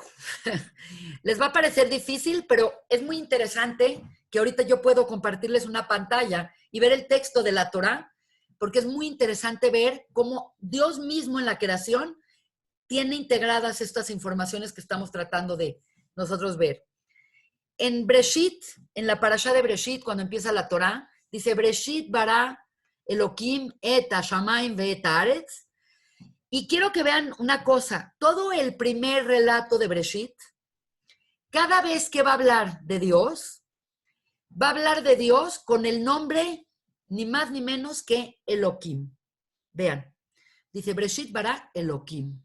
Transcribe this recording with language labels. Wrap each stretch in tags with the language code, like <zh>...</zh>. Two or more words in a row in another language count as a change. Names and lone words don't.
<es>Les va a parecer difícil, pero es muy interesante que ahorita yo puedo compartirles una pantalla y ver el texto de la Torá, porque es muy interesante ver cómo Dios mismo en la creación tiene integradas estas informaciones que estamos tratando de nosotros ver. En Breshit, en la parashá de Breshit, cuando empieza la Torá, dice</es> <he>בראשית ברא אלהים את השמים ואת הארץ,</he> <es>Y quiero que vean una cosa, todo el primer relato de Bereshit, cada vez que va a hablar de Dios, va a hablar de Dios con el nombre ni más ni menos que Elohim. Vean, dice</es> <he>בראשית ברא אלהים.</he>